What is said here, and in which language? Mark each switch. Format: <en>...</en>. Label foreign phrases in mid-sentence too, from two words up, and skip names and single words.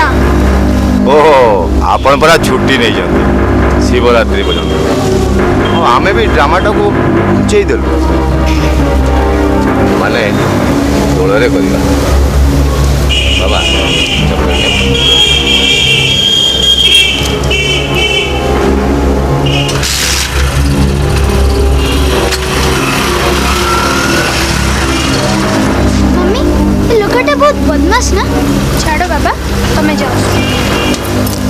<or>ଓହୋ ଆପଣ ପରା ଛୁଟି ନେଇଛନ୍ତି ଶିବରାତ୍ରି ପର୍ଯ୍ୟନ୍ତ ହଁ ଆମେ ବି ଡ୍ରାମାଟାକୁ ଘୁଞ୍ଚେଇ ଦେଲୁ ମାନେ ଦୋଳରେ କରିବା ବାବା ଚକଲେଟ୍ ନିଅ</or> <hi>मम्मी ये लोकटा बहुत बदमाश ना छाड़ो बाबा तुम्हें जाओ</hi>